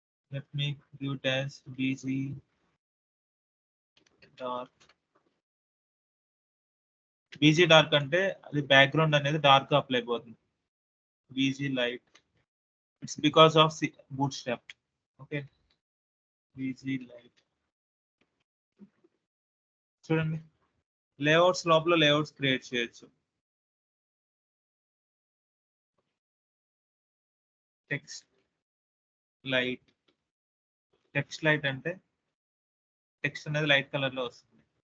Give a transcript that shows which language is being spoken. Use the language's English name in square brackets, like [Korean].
[English] Let me give it as BG dark. [Telugu] BG dark అంటే అది background అనేది dark apply అయిపోతుంది. [English] BG light. It's because of bootstrap. Okay. BG light. [Telugu] చూడండి layouts లోపల layouts create చేయొచ్చు. Text light అంటే text అనేది లైట్ కలర్ లో వస్తుంది.